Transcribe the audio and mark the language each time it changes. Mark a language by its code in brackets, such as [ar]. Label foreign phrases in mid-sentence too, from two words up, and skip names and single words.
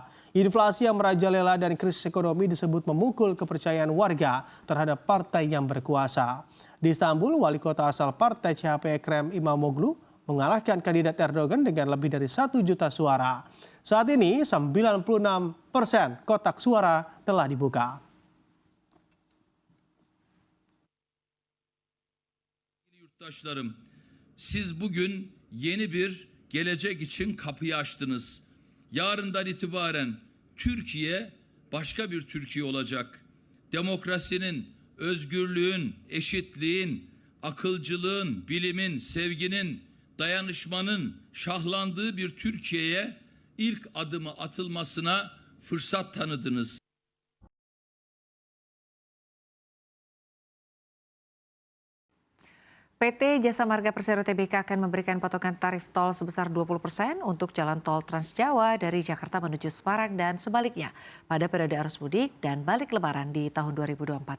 [id] Inflasi yang merajalela dan krisis ekonomi disebut memukul kepercayaan warga terhadap partai yang berkuasa. Di Istanbul, wali kota asal partai CHP Ekrem İmamoğlu mengalahkan kandidat Erdogan dengan lebih dari 1 juta suara. Saat ini 96% kotak suara telah dibuka. [tr] Yurttaşlarım, siz bugün yeni bir gelecek için kapıyı açtınız. Yarından itibaren Türkiye başka bir Türkiye olacak. Demokrasinin, özgürlüğün, eşitliğin, akılcılığın, bilimin, sevginin, dayanışmanın şahlandığı bir Türkiye'ye ilk adımı atılmasına fırsat tanıdınız. [id] PT Jasa Marga Persero Tbk akan memberikan potongan tarif tol sebesar 20% untuk jalan tol Trans Jawa dari Jakarta menuju Semarang dan sebaliknya pada periode arus mudik dan balik lebaran di tahun 2024.